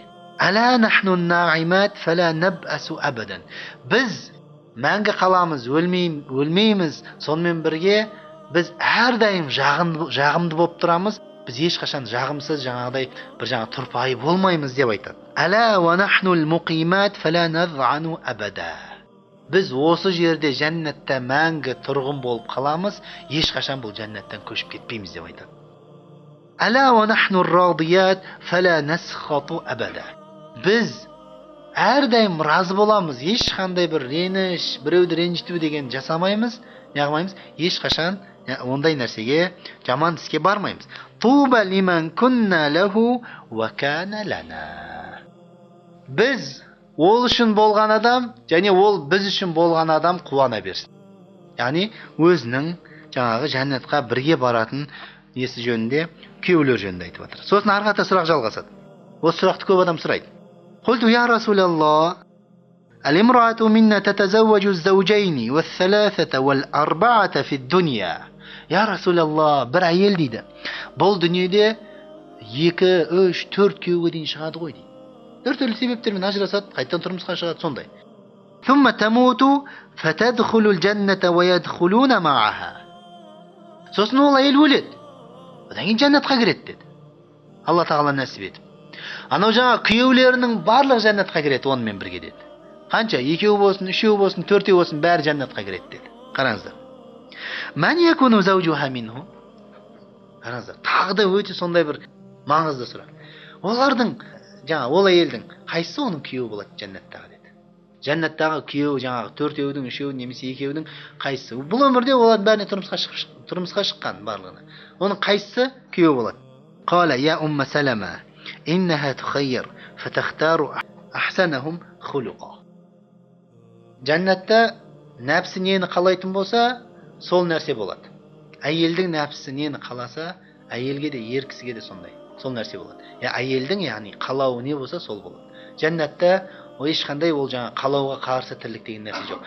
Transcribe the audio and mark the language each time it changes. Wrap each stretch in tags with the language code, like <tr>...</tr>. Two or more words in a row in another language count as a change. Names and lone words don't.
<ar>ألا نحن الناعمات فلا نبأس أبدا.</ar> <kk>Біз мәңгі қаламыз, өлмейміз. Сонымен бірге біз әрдайым жағымды болып тұрамыз. Біз ешқашан жағымсыз жаңағыдай бір тұрпайы болмаймыз деп айтады.</kk> <ar>ألا ونحن المقيمات فلا نظعن أبدا.</ar> <kk>Біз осы жерде жәннатта мәңгі тұрғын болып қаламыз, ешқашан бұл жәннаттан көшіп кетпейміз деп айтады.</kk> <ar>ألا ونحن الراضيات فلا نسخط أبدا.</ar> <kk>Біз әрдайым разы боламыз, ешқандай бір реніш, біреуді ренжіту деген жасамаймыз, неғылмаймыз, ешқашан ондай нәрсеге, жаман іске бармаймыз.</kk> <ar>طوبى لمن كنا له وكان لنا.</ar> <kk>Біз ол үшін болған адам, және ол біз үшін болған адам қуана берсін. Яғни өзінің жаңағы жәннатқа бірге баратын несі жөнінде, күйеулер жөнінде айтып жатыр. Сосын арқата сұрақ жалғасады. Осы сұрақты көп адам сұрайды.</kk> <ar>قلت يا رسول الله، المرأة منا تتزوج الزوجين والثلاثة والأربعة في الدنيا.</ar> <kk>Я Расулаллах, бір әйел дейді. Бұл дүниеде 2, 3, 4 күйеуге дейін шығады ғой дейді. Түрлі себептермен ажырасады, қайтадан тұрмысқа шығады, сондай.</kk> <ar>ثم تموت فتدخل الجنة ويدخلون معها.</ar> <kk>Сосын ол әйел өледі. Одан кейін жәннатқа кіреді деді. Алла тағала нәсіп етіп. Анау жаңа күйеулерінің барлық жәннатқа кіреді онымен бірге деді. Қанша? 2 болсын, 3 болсын, 4 болсын, бәрі жәннатқа кіреді деді.</kk> <ar>Қараңыздар. من يكون زوجها منهم?</ar> <kk>Қараңыздар. Тағы да өте сондай бір маңызды сұрақ. Олардың жаңа ол әйелдің қайсысы оның күйеуі болады жәннаттағы деді. Жәннаттағы күйеуі жаңағы 4-еудің, 3-еудің немесе 2-еудің қайсысы? Бұл өмірде олардың бәріне тұрмысқа шыққан барлығына. Оның қайсысы күйеуі болады?</kk> <ar>قال يا أم سلمة إنها تخير فتختار أحسنهم خلقا.</ar> <kk>Жәннатта нәпсі нені қалайтын болса, сол нәрсе болады. Әйелдің нәпсі нені қаласа, әйелге де еркісіге де сондай. Сол нәрсе болады. Әйелдің яғни қалауы не болса, сол болады. Жәннатта ешқандай ол жаңа қалауға қарсы тірлік деген нәрсе жоқ.</kk>